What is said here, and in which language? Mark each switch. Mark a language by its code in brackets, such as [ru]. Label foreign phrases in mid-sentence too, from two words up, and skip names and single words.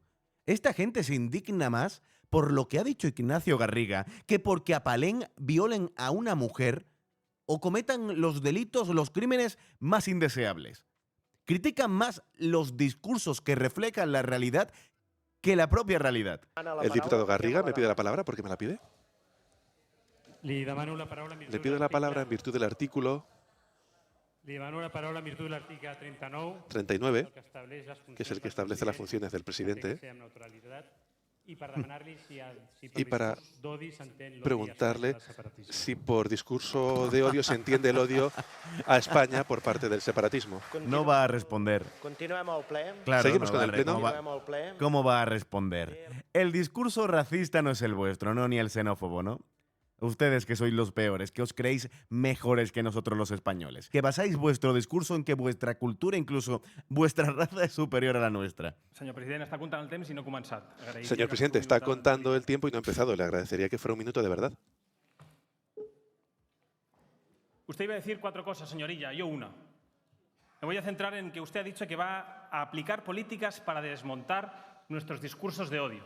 [es] Esta gente se indigna más por lo que ha dicho Ignacio Garriga que porque apalen, violen a una mujer o cometan los delitos, los crímenes más indeseables. Critican más los discursos que reflejan la realidad que la propia realidad. El diputado Garriga me pide la palabra. ¿Por qué me la pide? [ca] Li demano la paraula en [es] Le [ca] virtut [es] pido la palabra en virtud del artículo [ca] Li demano la paraula en virtut de l'article 39, 39, [es] que que es el que establece las funciones del presidente, [ca] i per demanar-li si [es] y para [ca] discurs d'odi s'entén l'odi [es] preguntarle [ca] al separatisme. [es] si por discurso de odio se entiende el odio a España por parte del separatismo. No va a responder. [ca] Continuem al ple. [es] Claro, Seguimos [ca] no [es] con [ca] va [es] el [ca] a [es] pleno. [ca] Continuem al ple. [es] ¿Cómo va a responder? El discurso racista no es el vuestro, ¿no? Ni el xenófobo, ¿no? Ustedes que sois los peores, que os creéis mejores que nosotros los españoles, que basáis vuestro discurso en que vuestra cultura, incluso vuestra raza, es superior a la nuestra. [ca] Senyor president, està comptant el temps i no ha començat. Agrairia [es] Señor [ca] que [es] presidente, [ca] fos un [es] está [ca] minut de- [es] contando el tiempo y no ha empezado. Le agradecería que fuera un minuto de verdad. Usted iba a decir 4 cosas, señorilla, yo una. Me voy a centrar en que usted ha dicho que va a aplicar políticas para desmontar nuestros discursos de odio.